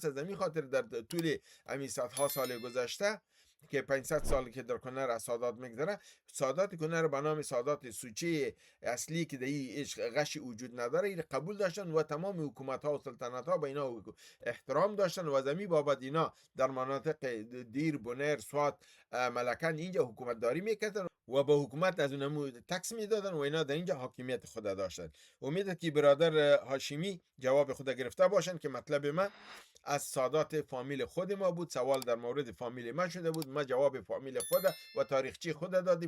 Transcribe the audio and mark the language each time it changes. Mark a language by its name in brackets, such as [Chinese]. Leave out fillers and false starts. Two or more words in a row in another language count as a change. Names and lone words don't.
[Persian] از همین خاطر در طول همین صدها سال گذشته که 500 سال که در کنر از سادات میگذره، سادات کنر به نام سادات سوچه اصلی که در این غشی وجود نداره، این قبول داشتن و تمام حکومت ها و سلطنت ها به اینا احترام داشتن و از همین بابت اینا در مناطق دیر، بنیر، سوات، ملکن اینجا حکومت داری میکردن و به حکومت از اونمو تکس میدادن و اینا در اینجا حاکمیت خود داشتن. امید که برادر هاشمی جواب خود گرفته باشن که مطلب من از سادات فامیل خود ما بود. سوال در مورد فامیل من شده بود، ما جواب فامیل خود و تاریخچی خود دادیم.